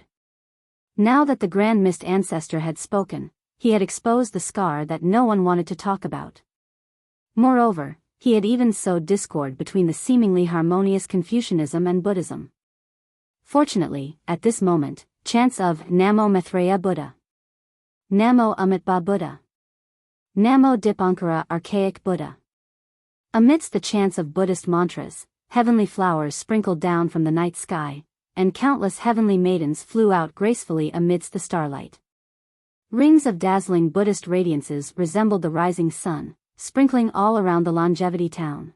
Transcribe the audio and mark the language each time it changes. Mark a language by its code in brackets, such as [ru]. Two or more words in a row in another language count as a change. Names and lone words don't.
[en] Now that the Grand Mist Ancestor had spoken, he had exposed the scar that no one wanted to talk about. Moreover, he had even sowed discord between the seemingly harmonious Confucianism and Buddhism. Fortunately, at this moment, chants of Namo Maitreya Buddha, Namo Amitabha Buddha, Namo Dipankara archaic Buddha. Amidst the chants of Buddhist mantras, heavenly flowers sprinkled down from the night sky, and countless heavenly maidens flew out gracefully amidst the starlight. Rings of dazzling Buddhist radiances resembled the rising sun, sprinkling all around the longevity town.